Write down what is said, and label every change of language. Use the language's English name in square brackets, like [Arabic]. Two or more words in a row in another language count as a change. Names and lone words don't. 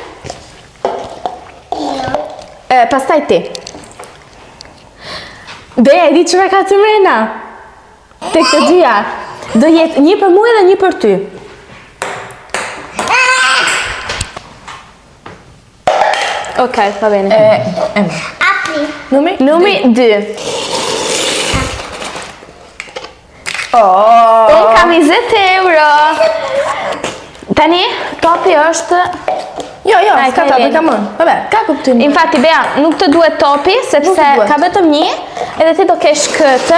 [Albanian] Pastaj ti. Bea, e di që me ka të mrena? Tek të dyja. Do jetë një për mu edhe një për ty. Okej, [Italian] va bene. Apri. [Albanian] Numri 2. Unë kam 20 euro. Tani, topi është... Jo, s'ka topi, ka mund. Vabbè, ka kuptim. Infatti, Bea, nuk të duhet topi, sepse ka vetëm një, edhe ti do kesh këtë.